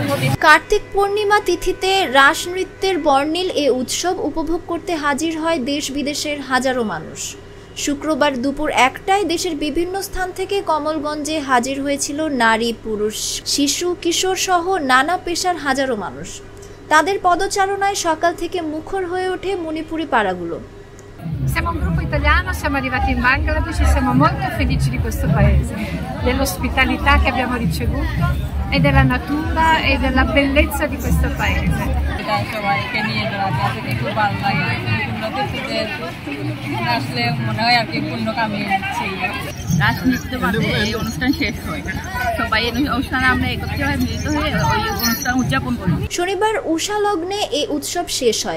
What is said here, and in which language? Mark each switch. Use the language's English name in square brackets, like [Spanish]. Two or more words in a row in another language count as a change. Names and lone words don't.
[Bangla] কার্তিক পূর্ণিমা তিথিতে রাস নৃত্যের বর্ণিল এ উৎসব উপভোগ করতে হাজির হয় দেশ বিদেশের হাজারো মানুষ। শুক্রবার দুপুর 1টায় দেশের বিভিন্ন স্থান থেকে কমলগঞ্জে হাজির হয়েছিল নারী, পুরুষ, শিশু, কিশোর সহ নানা পেশার হাজারো মানুষ। তাদের পদচারণায় সকাল থেকে মুখর হয়ে ওঠে মণিপুরি পাড়াগুলো। [Italian] Siamo un gruppo italiano, siamo arrivati in Bangladesh e siamo molto felici di questo paese, dell'ospitalità che abbiamo ricevuto e della natura e della bellezza di questo paese. [Bangla] শনিবার উষা লগ্নে এই উৎসব শেষ হয়।